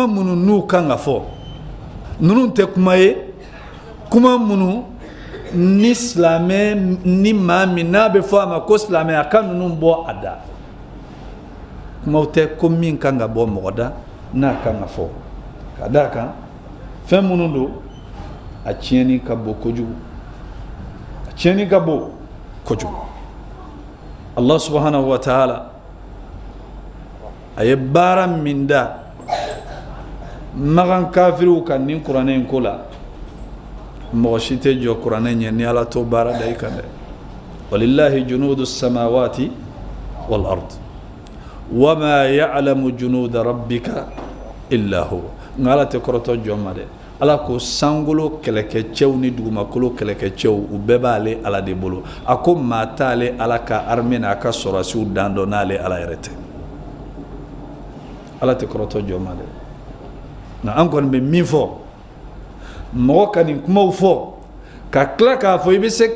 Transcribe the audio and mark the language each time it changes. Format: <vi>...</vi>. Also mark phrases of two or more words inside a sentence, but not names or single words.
<bm>minnu n'u kan ka fɔ ninnu tɛ kuma ye kuma minnu ni silamɛ ni maa min n'a bɛ fɔ a ma ko silamɛ a ka ninnu bɔ a da kumaw tɛ ko min kan ka bɔ mɔgɔ da n'a kan ka fɔ ka d'a kan fɛn minnu don a tiɲɛni ka bon kojugu a tiɲɛni ka bon kojugu</bm> <ar>الله سبحانه وتعالى</ar> <bm>a ye baara min da magan kafiriw kan nin kuranɛ in ko la mɔgɔ si tɛ jɔ kuranɛ ɲɛ ni ala t'o baara da i kan dɛ</bm> <ar>ولله جنود السماوات والأرض وما يعلم جنود ربك إلا هو</ar> <bm>nka ala tɛ kɔrɔtɔ jɔn ma dɛ ala ko sankolo kɛlɛkɛcɛw ni dugumakolo kɛlɛkɛcɛw u bɛɛ b'ale ala de bolo a ko maa t'ale ala ka armée n'a ka sɔrɔsiw dan dɔn n'ale ala yɛrɛ tɛ ala tɛ kɔrɔtɔ jɔn ma dɛ nka an kɔni bɛ min fɔ mɔgɔ ka nin kumaw fɔ ka tila k'a fɔ i bɛ se</bm>